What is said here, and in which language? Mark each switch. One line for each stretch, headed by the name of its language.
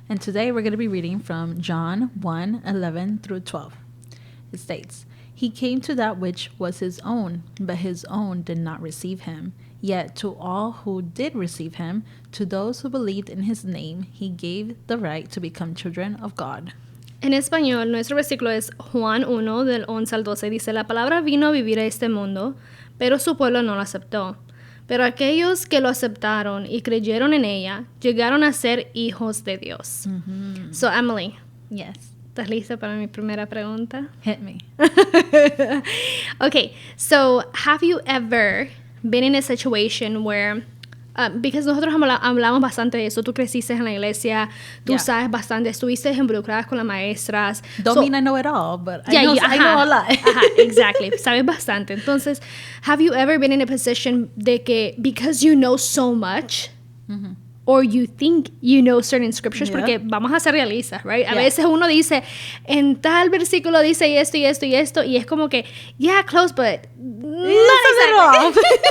English: And today we're gonna be reading from John 1:11 through 12. It states, "He came to that which was his own, but his own did not receive him. Yet to all who did receive him, to those who believed in his name, he gave the right to become children of God."
Spanish: En español, nuestro versículo es Juan 1, del 11 al 12. Dice, la palabra vino a vivir a este mundo, pero su pueblo no lo aceptó. Pero aquellos que lo aceptaron y creyeron en ella, llegaron a ser hijos de Dios.
English: So, Emily. Yes.
Spanish: ¿Estás lista para mi primera pregunta?
English: Hit me. Okay, so have you ever been in a situation where, because
Spanish: nosotros hablamos bastante de eso, tú creciste en la iglesia, tú sabes bastante, estuviste involucradas con las maestras.
English: Don't mean I know it all, but I know a lot. Exactly,
Spanish: sabes bastante.
English: Entonces, have you ever been in a position
Spanish: de que,
English: because you know so much, or you think you know certain scriptures,
Spanish: porque vamos a ser realistas,
English: right?
Spanish: A veces uno dice, en tal versículo dice esto y esto y esto, y es como que,
English: yeah, close, but not exactly.